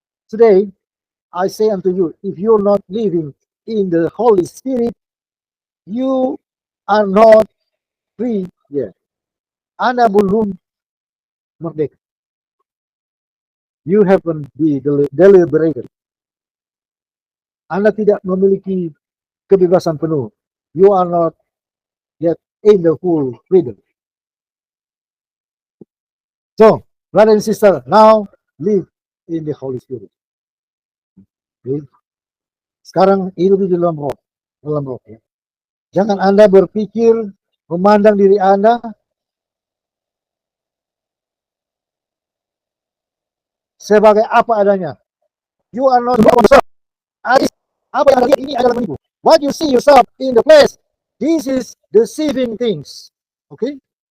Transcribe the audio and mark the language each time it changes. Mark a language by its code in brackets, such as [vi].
[en] Today, I say unto you, if you're not living in the Holy Spirit, you are not free yet. [id] Anda belum merdeka. [en] You haven't been deliberated. [id] Anda tidak memiliki kebebasan penuh. [en] You are not yet in the full freedom. So, brother and sister, now live in the Holy Spirit. [id] Okay. Sekarang hidup di dalam roh, ya. Jangan Anda berpikir, memandang diri Anda sebagai apa adanya. [en] You are not yourself. [id] Apa yang ada ini adalah menipu. [en] What you see yourself in the flesh, this is deceiving things. Okay?